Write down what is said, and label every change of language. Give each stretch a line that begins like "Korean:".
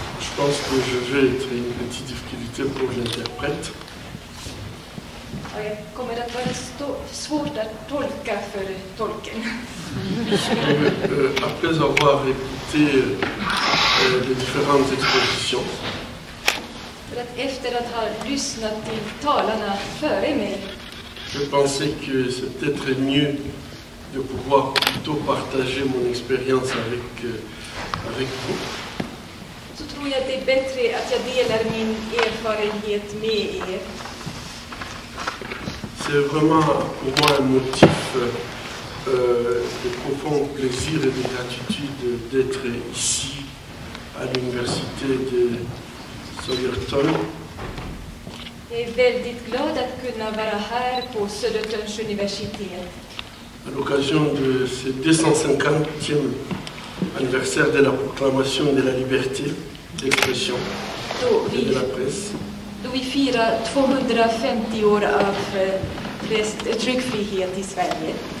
French: Je pense que je vais être une petite difficulté pour l'interprète. Okay.
Swedish: kommer att vara svårt att tolka för tolken.
French: Après avoir écouté les différentes expositions,
Swedish: För att efter att ha lyssnat till talarna före mig
French: je pensais que c'est peut-être mieux de pouvoir plutôt partager mon expérience avec vous.
Swedish: så tror jag att det är bättre att jag delar min erfarenhet med er.
French: C'est vraiment pour moi un motif de profond plaisir et de gratitude d'être ici à l'université de Södertörn.
Swedish: Jag är väldigt glad att kunna vara här på Södertörns universitet.
French: À l'occasion de ce 250e anniversaire de la proclamation de la liberté d'expression et de la presse.
Swedish: Då vi firar 250 år av tryckfrihet i Sverige.